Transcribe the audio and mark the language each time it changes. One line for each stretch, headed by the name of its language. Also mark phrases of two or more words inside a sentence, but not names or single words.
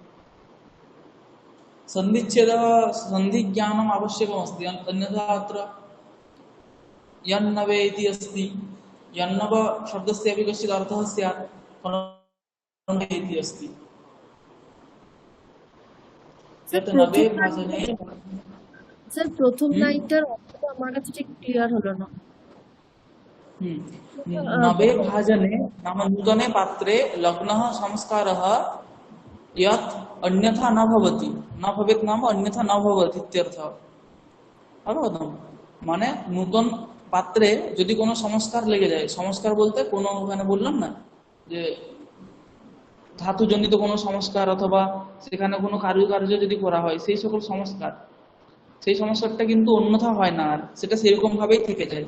Sanskrit: सन्धिच्छेदः सन्धिज्ञानम् आवश्यकमस्ति, अन्यथा अत्र यन्नवे इति अस्ति, यन्नव शब्दस्यापि कश्चित् अर्थः स्यात्, परन्तु इति अस्ति।
Bangla: স্যার
Sanskrit: यत् नवे
Bangla: প্রথম
Sanskrit: भाजने
Bangla: স্যার প্রথম লাইনটার অর্থটা আমার কাছে ঠিক ক্লিয়ার হলো না।
Sanskrit: नवे भाजने नाम नूतने पात्रे लग्नः संस्कारः यत् अन्यथा न भवति, न भवेत् नाम अन्यथा न भवति इत्यर्थः। अवगतम्?
Bangla: মানে নূতন পাত্রে যদি কোনো সংস্কার লেগে যায়, সংস্কার বলতে কোনো ওখানে বললাম না যে ধাতুজনিত কোনো সংস্কার অথবা সেখানে কোনো কারুকার্য যদি করা হয়, সেই সকল সংস্কার, সেই সংস্কারটা কিন্তু অন্যথা হয় না, আর সেটা সেরকম ভাবেই থেকে যায়।